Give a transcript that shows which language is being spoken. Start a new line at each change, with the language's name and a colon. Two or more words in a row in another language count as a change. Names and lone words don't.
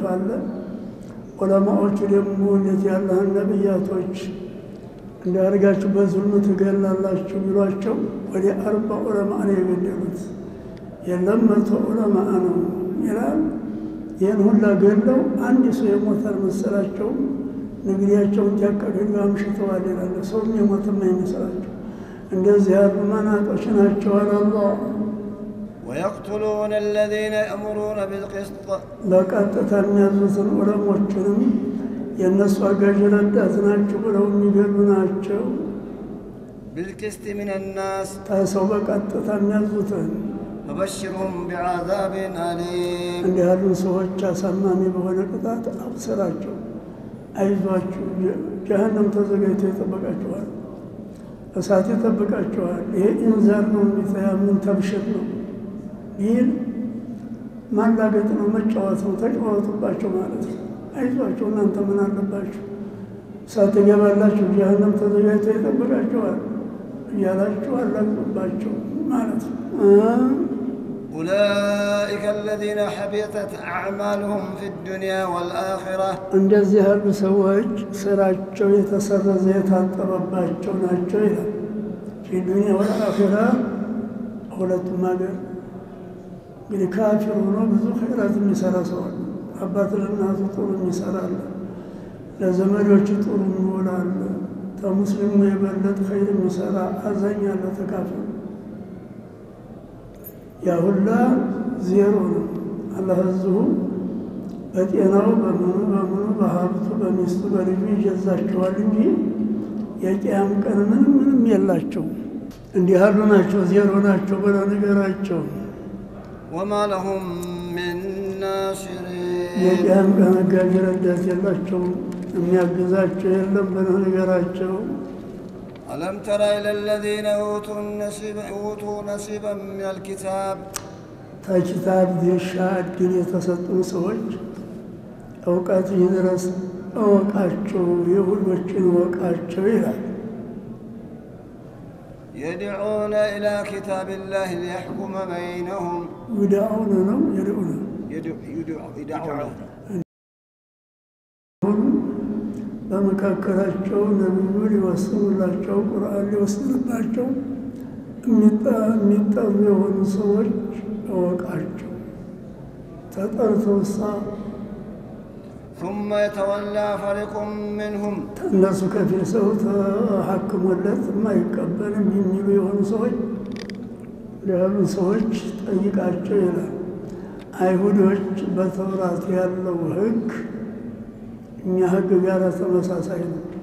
Amharic: አለ። ዑለማዎቹ ደግሞ እንደዚህ ያላህ ነብያቶች እንዳርጋችሁ በዙልም ትገላላችሁ ቢሏቸው ወደ 40 ዑለማ ነው የገደሉት። የለም 100 ዑለማ ነው ይላል። ይህን ሁላ ገለው አንድ ሰው የሞተር መሰላቸው ንግሪያቸውን ያቀደሉ አምሽተዋል ይላል። ሰው የሞተም አይመስላቸው እንደዚህ ያሉ መናጦች ናቸው አላህ።
Arabic: ويقتلون الذين يأمرون بالقسط
Amharic: በቀጥታ የሚያዙትን ዑለሞችንም የነሱ አጋዥ ረዳት ናቸው ብለው የሚገሉ ናቸው።
Arabic: بالقسط من الناس
Amharic: ታሰው በቀጥታ የሚያዙትን
Arabic: فبشرهم بعذاب أليم
Amharic: እንዲህ ያሉ ሰዎች አሳማሚ በሆነ ቅጣት አብስራቸው። አይዟችሁ ጀሃነም ተዘጋጅቶ ይጠብቃችኋል፣ እሳት ይጠብቃችኋል። ይሄ ኢንዛር ነው የሚታያምን ተብሽር ነው ይል ማላገጥ ነው፣ መጫወት ነው፣ ተጫወቱባቸው ማለት ነው። አይዟችሁ እናንተ ምን አለባችሁ እሳት ትገባላችሁ፣ ጀሃነም ተዘጋጅቶ ይጠብቃችኋል እያላችሁ አላግጡባቸው ማለት ነው።
Arabic: أولئك الذين حبطت أعمالهم في الدنيا والآخرة
Amharic: እንደዚህ ያሉ ሰዎች ስራቸው የተሰረዘ የታጠበባቸው ናቸው ይላል።
Arabic: دنيا وآخرة
Amharic: ሁለቱም ሀገር እንግዲህ ካፊር ሆኖ ብዙ ኸይራት የሚሰራ ሰው አለ። አባት ለእናቱ ጥሩ የሚሰራ አለ፣ ለዘመዶቹ ጥሩ የሚውል አለ፣ ከሙስሊሙ የበለጠ ኸይር የሚሰራ አዛኝ አለ፣ ተካፈለ። ያ ሁላ ዜሮ ነው። አላህ እዚሁ በጤናው በምኑ በሀብቱ በሚስቱ በልጁ ይጀዛቸዋል እንጂ የቂያም ቀን ምንም የላቸው። እንዲህ ያሉ ናቸው፣ ዜሮ ናቸው ብለው ንገራቸው።
Arabic: وما لهم من ناصرين
Amharic: የቂያም ቀን አጋዥ ረዳት የላቸውም፣ የሚያግዛቸው የለም ብለው ንገራቸው።
Arabic: ألم تر إلى الذين أوتوا نصيبا من الكتاب
Amharic: ከኪታብ ድርሻ ዕድል የተሰጡን ሰዎች እውቀት ይድረስ እወቃቸው፣ የሁሎችን እወቃቸው ይላል።
Arabic: يدعون إلى كتاب الله ليحكم بينهم ይድዑነ ነው ይድዑነ يدعون
Amharic: በመካከላቸው ነብዩ ሊወስኑላቸው ቁርአን ሊወስንባቸው የሚጠሩ የሆኑ ሰዎች እወቃቸው። ተጠርተውሳ
Arabic: ثم يتولى فريق منهم
Amharic: እነሱ ከፊል ሰው ተሐክሞለት የማይቀበልም የሚሉ የሆኑ ሰዎች ያሉ ሰዎች ጠይቃቸው ይላል። አይሁዶች በተውራት ያለው ሕግ እኛ ሕግ ጋር ተመሳሳይ ነው።